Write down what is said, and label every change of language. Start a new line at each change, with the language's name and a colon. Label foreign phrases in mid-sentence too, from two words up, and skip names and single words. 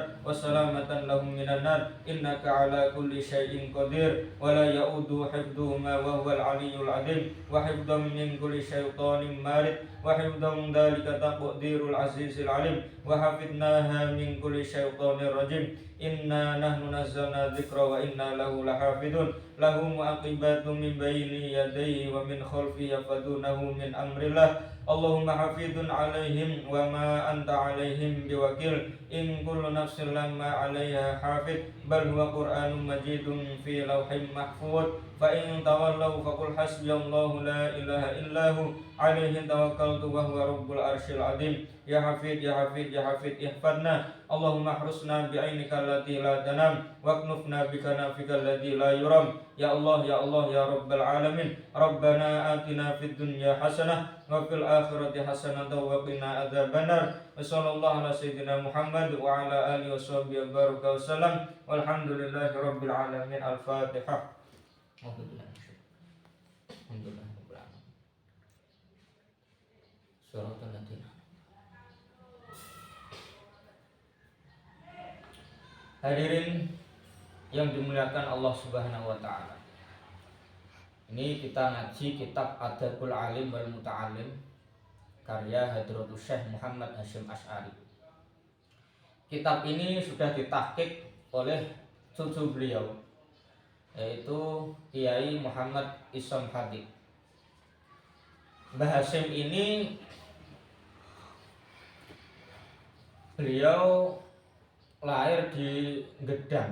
Arabic: وسلامة لهم من النار إنك على كل شيء قدير ولا يؤود حفظهما وهو العلي العظيم وحفظا من كل شيطان مارد وحفظا ذلك تقدير العزيز العليم وحفظناها من كل شيطان رجيم إنا نحن نزلنا الذكر وإنا له لحافظون له معقبات من بين يديه ومن خلفه يحفظونه من أمر الله. اللهم حفيظ عليهم وما أنت عليهم بوكيل. إن كل نفس لما عليها حافظ بل هو قرآن مجيد في لوح محفوظ. فإن تولوا فقل حسبي الله لا إله إلا هو عليه توكلت وهو رب العرش العظيم. يا حفيظ يا حفيظ يا حفيظ احفظنا. اللهم احرسنا بعينك التي لا تنام واكنفنا بكنفك الذي لا يرام. يا الله يا الله يا رب العالمين. ربنا آتنا في الدنيا حسنة وفي الآخرة حسنة وقنا عذاب النار. وصلى الله على سيدنا محمد وعلى آله وصحبه وبارك وسلم. والحمد لله رب العالمين. Al-Fatihah. الحمد لله رب العالمين. صراط الذين.
Indonesian: Hadirin yang dimuliakan
Arabic: الله سبحانه وتعالى.
Indonesian: Ini kita ngaji kitab Adabul Alim wal Muta'alim karya Hadratus Syekh Muhammad Hasyim Asy'ari. Kitab ini sudah ditahqiq oleh cucu beliau, yaitu Kiai Muhammad Isom Hadid. Mbah Hasyim ini beliau lahir di Gedang.